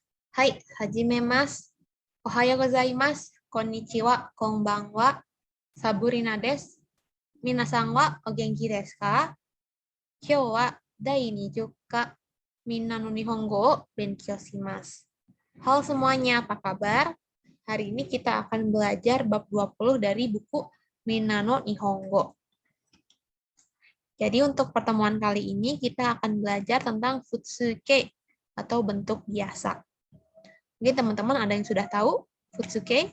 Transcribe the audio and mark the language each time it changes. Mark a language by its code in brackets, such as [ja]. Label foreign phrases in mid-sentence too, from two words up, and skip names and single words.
[ja] はい、はじめます。おはようございます。こんにちは、こんばんは。サブリナです。皆さんはお元気ですか？今日は第20課、みんなの日本語を勉強します。 [id] Halo semuanya, apa kabar? Hari ini kita akan belajar bab 20 dari buku Minna no Nihongo. Jadi untuk pertemuan kali ini kita akan belajar tentang futsuke atau bentuk biasa. Mungkin teman-teman ada yang sudah tahu futsuke?